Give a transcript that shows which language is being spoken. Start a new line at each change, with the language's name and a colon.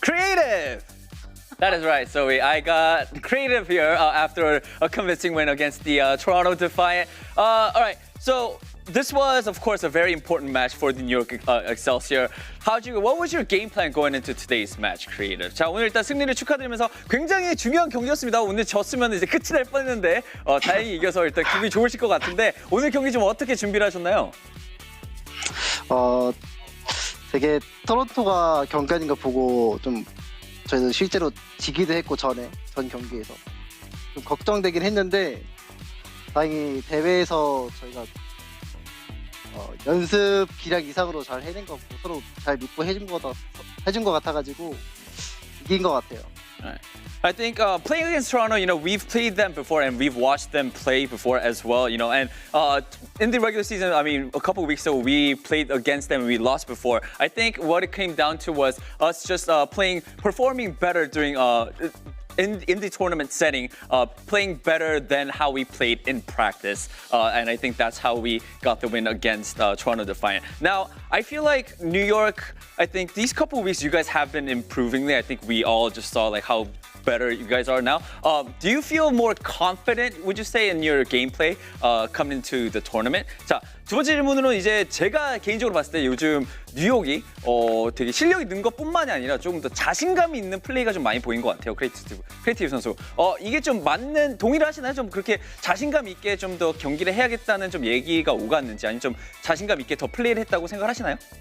English: Creative! That is right, Zoe. I got Creative here after a convincing win against the Toronto Defiant. All right, so this was, of course, a very important match for the New York Excelsior. What was your game plan going into today's match, Creative?
Korean: 자, 오늘 일단 승리를 축하드리면서 굉장히 중요한 경기였습니다. 오늘 졌으면 이제 끝이 날 뻔했는데 다행히 이겨서 일단 기분이 좋으실 것 같은데 오늘 경기 좀 어떻게 준비를 하셨나요? 되게 토론토가 경기하는 거 보고 좀 저희도 실제로 지기도 했고 전 경기에서 좀 걱정되긴 했는데 다행히 대회에서 저희가 연습 기량 이상으로 잘 해낸 거 같고 서로 잘 믿고 해준 거 같아가지고 이긴 것 같아요.
English: I think playing against Toronto, we've played them before and we've watched them play before as well, and in the regular season, I mean, a couple of weeks ago, we played against them and we lost before. I think what it came down to was us just performing better during in the tournament setting, playing better than how we played in practice. And I think that's how we got the win against Toronto Defiant. Now, I feel like New York, I think these couple of weeks you guys have been improving. I think we all just saw like how better you guys are now. Do you feel more confident, would you say, in your gameplay coming into the tournament?
Korean: 자, 두 번째 질문으로 이제 제가 개인적으로 봤을 때 요즘 뉴욕이 되게 실력이 는 것뿐만이 아니라 조금 더 자신감이 있는 플레이가 좀 많이 보인 것 같아요. 크리에이티브 선수. 이게 좀 맞는 동의를 하시나요? 좀 그렇게 자신감 있게 좀 더 경기를 해야겠다는 좀 얘기가 오갔는지 아니면 좀 자신감 있게 더 플레이를 했다고 생각을 하시나요?